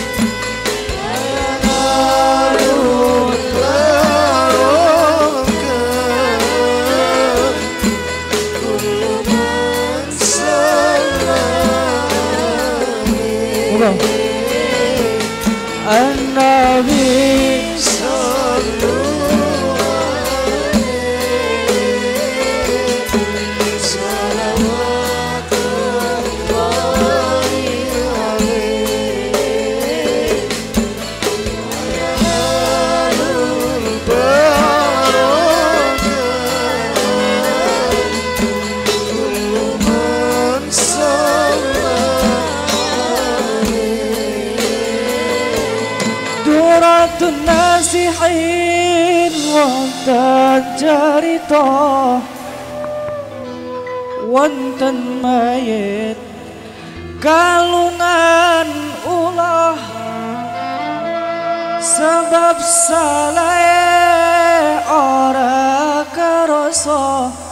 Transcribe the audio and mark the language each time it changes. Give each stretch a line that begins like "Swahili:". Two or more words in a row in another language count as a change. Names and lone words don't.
Arabic: وينال البركة كل من صلى عليه النبي صلوا عليه صلوات الله عليه وينال البركة كل من صلى
Javanese: Duratun nasihin wonten carita wonten mayit kalungan ulah sebab salah ora karasa